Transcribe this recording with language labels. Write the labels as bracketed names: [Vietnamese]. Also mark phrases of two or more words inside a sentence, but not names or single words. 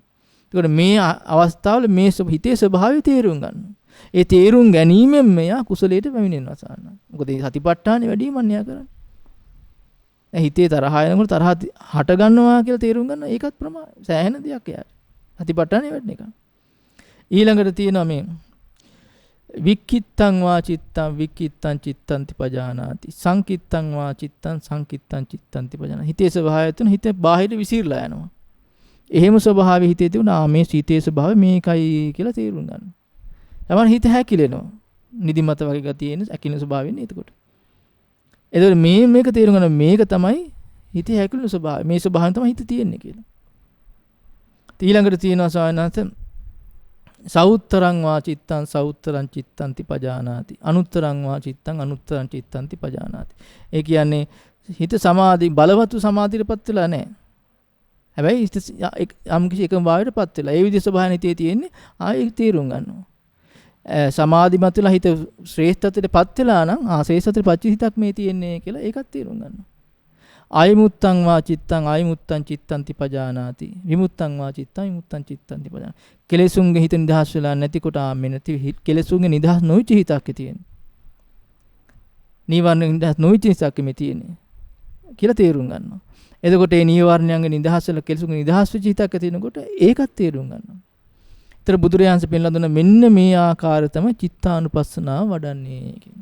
[Sinhala] ඒකට මේ අවස්ථාවල මේ හිතේ ස්වභාවය තේරුම් ගන්නවා. ඒ තේරුම් ගැනීමෙන් මෙයා කුසලයට පැමිණෙනවා සාන. මොකද මේ සතිපට්ඨානේ වැඩිම අන්‍යය කරන්නේ. හිතේ තරහ යනකොට තරහ හට ගන්නවා කියලා තේරුම් ගන්න ඒකත් සෑහෙන දෙයක් එයාට. සතිපට්ඨානේ වැඩන එක. ඊළඟට තියෙනවා මේ [Pali] වික්කිත්තං වා චිත්තං වික්කිත්තං චිත්තන්ති පජානාති. සංකිත්තං වා චිත්තං සංකිත්තං චිත්තන්ති පජානාති. [Sinhala] හිතේ ස්වභාවය තුන හිත බාහිර විසිරලා යනවා. එහෙම ස්වභාවය හිතේ තිබුණා මේ හිතේ ස්වභාවය මේකයි කියලා තේරුම් ගන්න. තමයි හිත හැකිලෙනවා. නිදිමත වගේ ගතිය එන ඇකිලෙන ස්වභාවයෙන් එතකොට. එතකොට මේක තේරුම් ගන්න මේක තමයි හිතේ හැකිලෙන ස්වභාවය. මේ ස්වභාවයෙන් තමයි හිත තියෙන්නේ කියලා. ඊළඟට තියෙනවා සායනස [Pali] සෞත්තරං වා චිත්තං සෞත්තරං චිත්තන්ති පජානාති. අනුත්තරං වා චිත්තං අනුත්තරං චිත්තන්ති පජානාති. [Sinhala] ඒ කියන්නේ හිත සමාධි බලවත් සමාධියටපත් වෙලා නැහැ. හැබැයි හිත යම් කිසි එකම භාවයටපත් වෙලා. ඒ විදිහ ස්වභාවයෙන් හිතේ තියෙන්නේ ආයෙ තේරුම් ගන්නවා. සමාධිමත් වෙලා හිත ශ්‍රේෂ්ඨත්වයටපත් වෙලා නම් ශ්‍රේෂ්ඨත්වයට පච්ච හිතක් මේ තියෙන්නේ කියලා ඒකත් තේරුම් ගන්නවා. [Pali] ආයමුත්තං වා චිත්තං ආයමුත්තං චිත්තං තිපජානාති. විමුත්තං වා චිත්තං විමුත්තං චිත්තං තිපජානාති. [Sinhala] කෙලෙසුන්ගේ හිත නිදහස් වෙලා නැතිකොට ආන්නේ නැති කෙලෙසුන්ගේ නිදහස් නොවිච්ච හිතක් තියෙන්නේ. නීවරණ නිදහස් නොවිච්ච හිතක් මේ තියෙන්නේ කියලා තේරුම් ගන්නවා. එතකොට මේ නීවරණයන්ගේ නිදහස් වෙලා කෙලෙසුන්ගේ නිදහස් වෙච්ච හිතක් තියෙනකොට ඒකත් තේරුම් ගන්නවා. ඒතර බුදුරජාණන් පෙන්ලා දුන්න මෙන්න මේ ආකාරය තමයි චිත්තානුපස්සනාව වඩන්නේ කියනවා.